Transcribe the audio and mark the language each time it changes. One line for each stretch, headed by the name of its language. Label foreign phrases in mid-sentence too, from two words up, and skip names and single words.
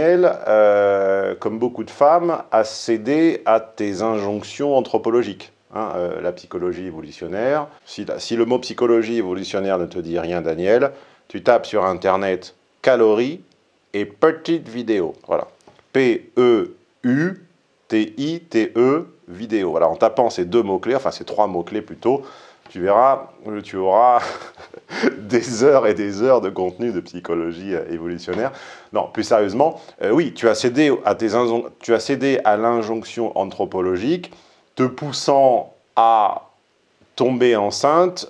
French: Tu, Daniel, comme beaucoup de femmes, à céder à tes injonctions anthropologiques. Hein, la psychologie évolutionnaire. Si le mot psychologie évolutionnaire ne te dit rien, Daniel, tu tapes sur Internet calories et petite vidéo. Voilà. P-E-U-T-I-T-E, vidéo. Voilà, en tapant ces deux mots-clés, enfin ces trois mots-clés plutôt, tu verras, tu auras des heures et des heures de contenu de psychologie évolutionnaire. Non, plus sérieusement, oui, tu as cédé à l'injonction anthropologique, te poussant à tomber enceinte